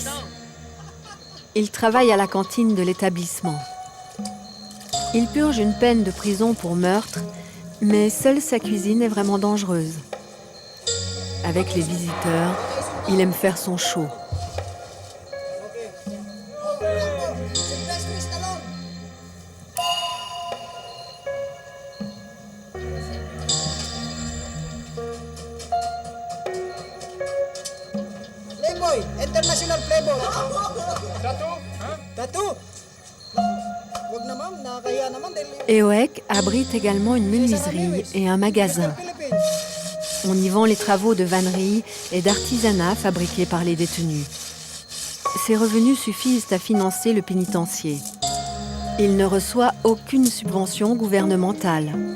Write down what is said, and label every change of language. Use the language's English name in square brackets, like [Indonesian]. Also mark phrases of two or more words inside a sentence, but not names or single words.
[French] Il travaille à la cantine de l'établissement. Il purge une peine de prison pour meurtre, mais seule sa cuisine est vraiment dangereuse. Avec les visiteurs, il aime faire son show. [English] Playboy, international Playboy. Tattoo? [Filipino] Wag na ma'am, nakakahiya naman dahil... [French] Eoek abrite également une menuiserie et un magasin. On y vend les travaux de vannerie et d'artisanat fabriqués par les détenus. Ces revenus suffisent à financer le pénitencier. Il ne reçoit aucune subvention gouvernementale.